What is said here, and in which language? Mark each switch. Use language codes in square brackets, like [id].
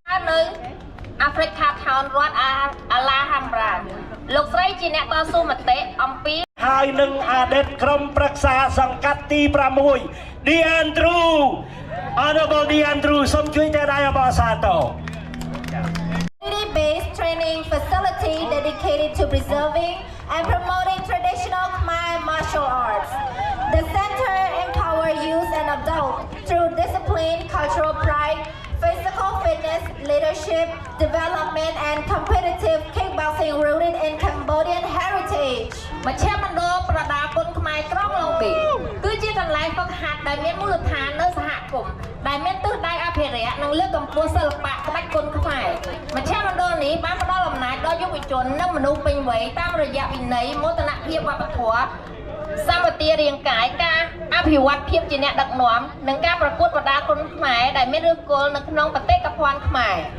[km] នៅ Africa Town រដ្ឋអាឡាហាំរ៉ាលោកស្រីជាអ្នកតស៊ូមតិអំពី ហើយនឹងអតីតក្រុមប្រឹក្សាសង្កាត់ទី 6 D'Andrew Honorable D'Andrew សូមជួយតែដៃអបអរសាទរ [en] Community-based training facility dedicated to preserving and promoting traditional Khmer martial arts. The center empowers youth and adults through discipline, cultural pride, physical fitness, leadership, development, and competitive kickboxing rooted in Cambodian heritage. [km] មជ្ឈមណ្ឌលប្រដាល់គុណខ្មែរក្រុងឡុងប៊ីគឺជាកន្លែងហ្វឹកហាត់ដែលមានមូលដ្ឋាននៅសហគមន៍ដែលមានទិសដៅអភិរក្សនិងលើកកម្ពស់សិល្បៈក្បាច់គុណខ្មែរមជ្ឈមណ្ឌលនេះបានផ្ដល់អំណាចដល់យុវជននិងមនុស្សពេញវ័យតាមរយៈវិន័យមោទនភាពវប្បធម៌សម្បទារាងកាយការអភិវឌ្ឍភាពជាអ្នកដឹកនាំនិងការប្រកួតប្រដាល់គុណខ្មែរដែលមានឫសគល់នៅក្នុងបេតិកភណ្ឌខ្មែរ